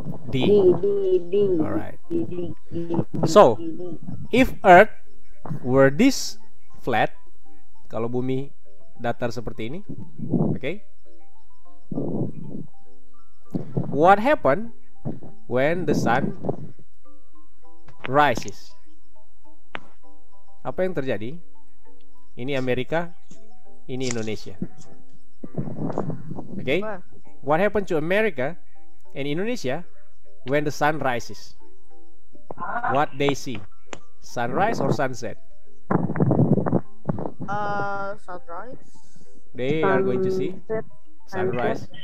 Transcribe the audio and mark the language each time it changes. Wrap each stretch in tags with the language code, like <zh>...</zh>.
<en>D. All right. So, if Earth were this flat,</en> <id>kalau bumi datar seperti ini,</id> <en>okay? What happened when the sun rises?</en> <id>Apa yang terjadi? Ini Amerika, ini Indonesia.</id> <en>Okay? What happened to America and Indonesia when the sun rises? What they see? Sunrise or sunset? Sunrise. They are going to see sunrise.</en>